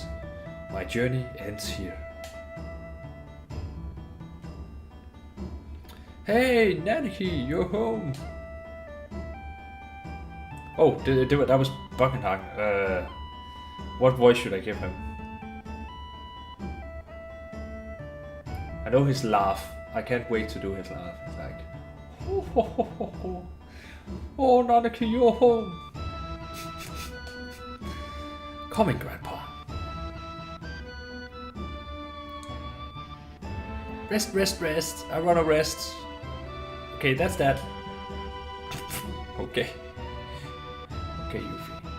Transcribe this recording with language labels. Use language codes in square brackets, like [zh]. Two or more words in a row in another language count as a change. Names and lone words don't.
[en] My journey ends here. Hey, Nanaki, you're home. Oh, that was Buckenhagen. What voice should I give him? I know his laugh. I can't wait to do his laugh. It's like, ho, ho, ho, ho, ho. Oh, Nanaki, you're home. Coming, Grandpa. Rest, rest, rest. I wanna rest. Okay, that's that. Okay. Okay, Yuffie.